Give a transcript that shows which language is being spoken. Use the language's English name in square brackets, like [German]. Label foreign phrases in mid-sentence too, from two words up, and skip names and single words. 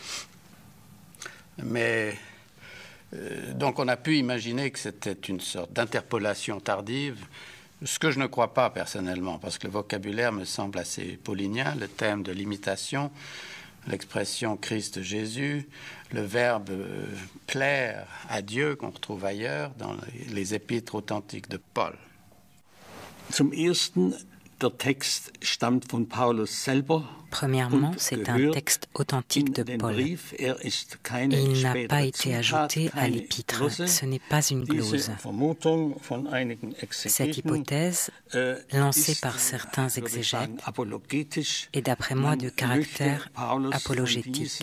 [French] Mais donc on a pu imaginer que c'était une sorte d'interpolation tardive, ce que je ne crois pas personnellement, parce que le vocabulaire me semble assez paulinien, le thème de l'imitation, l'expression Christ-Jésus, le verbe plaire à Dieu qu'on retrouve ailleurs dans les épîtres authentiques de Paul. [German] Zum Ersten, der Text stammt von Paulus selber. [French] Premièrement, c'est un texte authentique de Paul. Il n'a pas été ajouté à l'épître. Ce n'est pas une glose. Cette hypothèse, lancée par certains exégètes, est d'après moi de caractère apologétique.